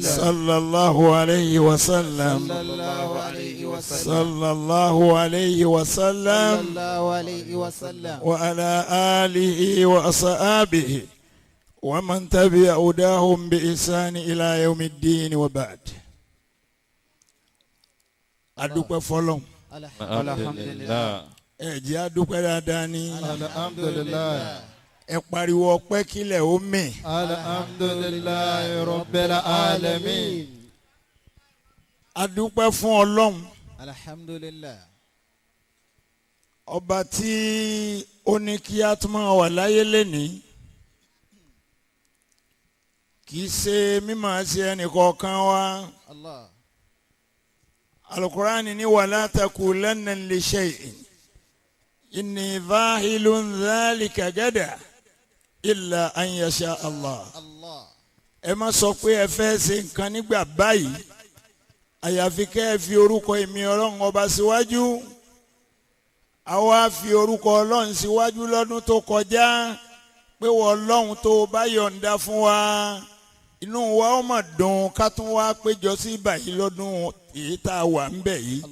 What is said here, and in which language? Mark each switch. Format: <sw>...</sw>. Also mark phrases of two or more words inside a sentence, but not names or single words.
<ar>صلى الله عليه وسلم صلى الله عليه وسلم صلى الله عليه صلى وسلم الله عليه وسلم وعلى آله وأصحابه ومن تبع هداهم بإحسان إلى يوم الدين وبعد.</ar> <yo>adúpẹ́ fọ́lọ́run alhamdulillah. ẹ jẹ́ adúpẹ́ dáadáa ní alhamdulilayi ẹ pariwo ọpẹ́ kílẹ̀ ó mì.</yo> <ar>الحمد لله رب العالمين.</ar> <yo>adúpẹ́ fún ọlọ́run alhamdulillah ọba tí ó ní kí a tún máa wà láyé lénìí kì í ṣe mímọ̀ ṣe ẹnìkọ̀ọ̀kan wa. Allah</yo> <ar>alukurani ni ولا تقولن لشيء إني ذاهل ذلك غدا إلا أن يشاء الله.</ar> <yo>Allah ẹ má sọ pé ẹ fẹ́ ṣe nǹkan nígbà báyìí àyàfi kẹ́ ẹ fi orúkọ èmi ọlọ́run ọba síwájú. àwa fi orúkọ ọlọ́run síwájú lọ́dún tó kọjá pé wọ́n ọlọ́run tó bá yọ̀ǹda fún wa inú wa ó mà dùn ká tún wá péjọ sí báyìí lọ́dún èyí tá a wà ń bẹ̀ yìí.</yo>